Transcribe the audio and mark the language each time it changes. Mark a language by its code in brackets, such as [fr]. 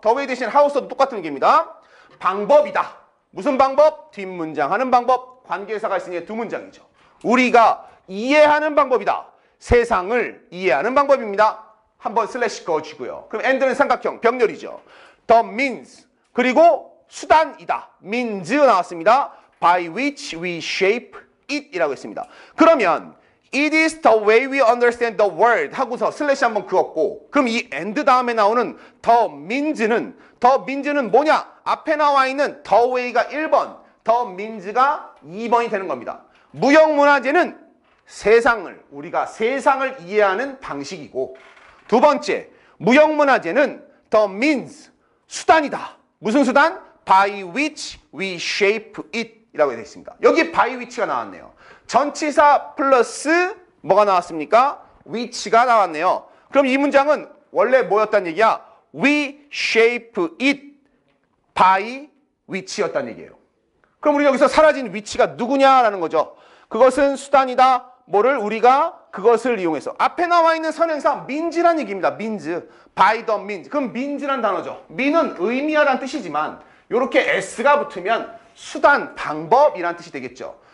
[en] the way [ko] 대신 how 써도 똑같은 얘기입니다. 방법이다. 무슨 방법? 뒷문장 하는 방법. 관계사가 있으니 두 문장이죠. 우리가 이해하는 방법이다. 세상을 이해하는 방법입니다. 한번 슬래시 그어주고요. 그럼 and는 삼각형, 병렬이죠. [en] the means. [ko] 그리고 수단이다. means 나왔습니다. [en] by which we shape it [ko] 이라고 했습니다. 그러면 [en] It is the way we understand the world [ko] 하고서 슬래시 한번 그었고 그럼 이 and 다음에 나오는 the means는 뭐냐? 앞에 나와 있는 the way가 1번, the means가 2번이 되는 겁니다. 무형문화재는 우리가 세상을 이해하는 방식이고 두 번째, 무형문화재는 [en] the means, [ko] 수단이다. 무슨 수단? [en] By which we shape it [ko] 이라고 되어 있습니다. 여기 by which가 나왔네요. 전치사 플러스 뭐가 나왔습니까? which가 나왔네요. 그럼 이 문장은 원래 뭐였단 얘기야? [en] We shape it by which [ko] 였단 얘기예요. 그럼 우리 여기서 사라진 which가 누구냐라는 거죠. 그것은 수단이다. 뭐를 우리가 그것을 이용해서 앞에 나와 있는 선행사 means란 얘기입니다. [en] means, by the means. [ko] 그럼 means란 단어죠. mean은 의미하다는 뜻이지만 이렇게 s가 붙으면 수단, 방법이란 뜻이 되겠죠.